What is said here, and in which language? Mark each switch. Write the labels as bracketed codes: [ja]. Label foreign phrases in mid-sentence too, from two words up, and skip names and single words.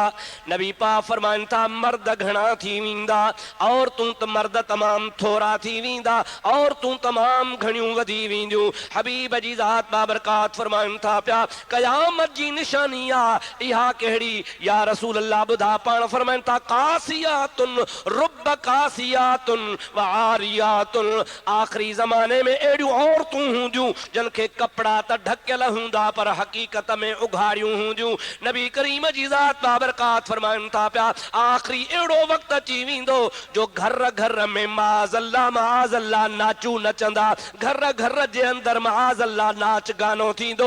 [sd] नबी पाक फरमाइनि था मर्द घणा थी वेंदा, औरतूं त मर्द तमाम थोरा थी वेंदा, औरतूं तमाम घणियूं वधी वेंदियूं। हबीब जी ज़ात बाबरकात फरमाइनि था पिया क़यामत जी निशानी आहे इहा कहिड़ी [ar] يا رسول الله [sd] ॿुधा? [ar] पाण फरमाइनि था كاسيات رب كاسيات و عاريات, [sd] आख़िरी ज़माने में अहिड़ियूं औरतूं हूंदियूं जिन खे कपिड़ा त ढकियल हूंदा पर हकीकत में उघाड़ियूं हूंदियूं। नबी करीम जी ज़ात बाबरकात फरमाइनि था पिया आख़िरी अहिड़ो वक़्तु अची वेंदो जो घर घर में माज़अल्लाह नाचू नचंदा, घर घर जे अंदर माज़अल्लाह नाच गानो थींदो।